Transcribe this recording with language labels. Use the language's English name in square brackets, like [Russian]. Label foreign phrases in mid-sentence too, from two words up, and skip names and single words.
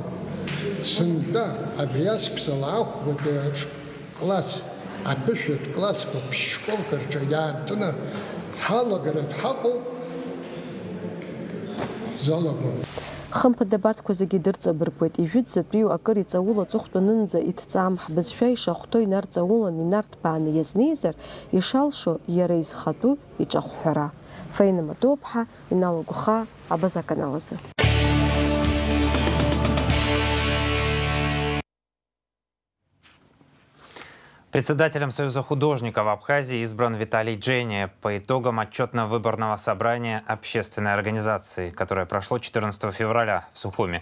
[Abkhazian] Сынтәа абри асԥсала ахәбатәи класс, аԥышәатә классқәа ԥшь-школқәа рҿы иаартны ҳалагаратә ҳаҟоуп, залагоуп. Хымԥада абарҭқәа зегьы дырҵабыргуеит, ижәытәӡатәиу акыр иҵауло аҵыхәтәанынӡа иҭҵаам ҳбызшәа ишахәҭоу инарҵаулан инарҭбааны иазнеизар, ишалшо иара изхатәу иҿахәҳәара. Фаина Матоуԥҳа, Инал Агәхаа, Абаза-канал азы. [Russian] Председателем Союза художников Абхазии избран Виталий Джения по итогам отчетно-выборного собрания общественной организации, которое прошло 14 февраля в Сухуми.